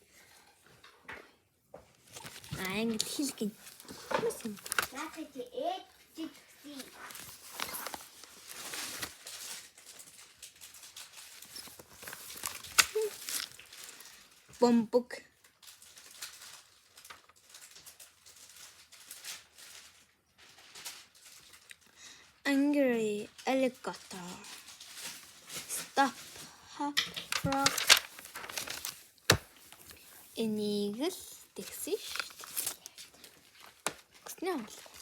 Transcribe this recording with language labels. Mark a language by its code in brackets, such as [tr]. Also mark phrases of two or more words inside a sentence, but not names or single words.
[mn] Англи хэл гэ. Бомбог. [en] Angry alligator. Stop. Hop. Frog. Eagle. [mn] Тэгсэн шүү дээ. Гэснээр юм.